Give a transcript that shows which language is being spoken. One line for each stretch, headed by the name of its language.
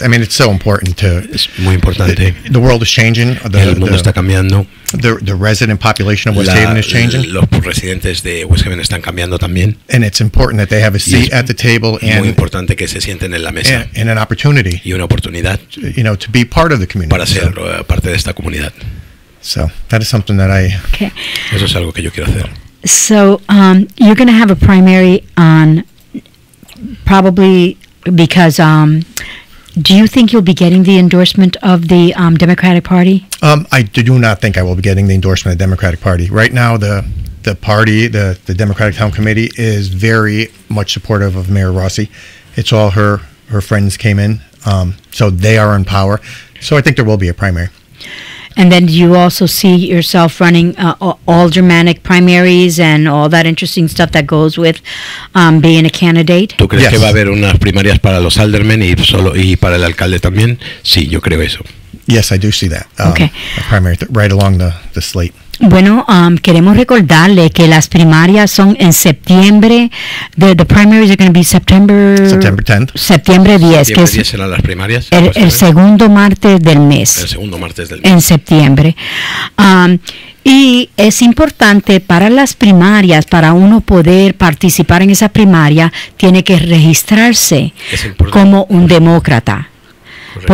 English: I mean, it's so important to.
Spanish: Es muy importante.
English: The world is changing.
Spanish: El mundo está cambiando.
English: The resident population of West Haven is changing.
Spanish: Los residentes de West Haven están cambiando también.
English: And it's important that they have a seat at the table and
Spanish: muy importante que se sienten en la mesa.
English: And an opportunity.
Spanish: Y una oportunidad.
English: To be part of the community.
Spanish: Para ser parte de esta comunidad.
English: So that is something that Okay.
Spanish: Eso es algo que yo quiero hacer.
English: So you're going to have a primary on probably because. Do you think you'll be getting the endorsement of the Democratic Party? I do not think I will be getting the endorsement of the Democratic Party. Right now, the party, the Democratic Town Committee, is very much supportive of Mayor Rossi. It's all her friends came in, so they are in power. So I think there will be a primary. And then do you also see yourself running aldermanic primaries and all that interesting stuff that goes with being a candidate?
Spanish: ¿Tú crees que va a haber unas primarias para los aldermen y para el alcalde también? Sí, yo creo eso.
English: Yes, I do see that. Okay. A primary right along the slate.
Spanish: Bueno, queremos recordarle que las primarias son en septiembre.
English: The primaries are going to be September 10th.
Spanish: Septiembre 10, que es serán las primarias. El segundo martes del mes. El segundo martes del mes. En septiembre. Y es importante para las primarias, para uno poder participar en esa primaria, tiene que registrarse como un demócrata. Correcto.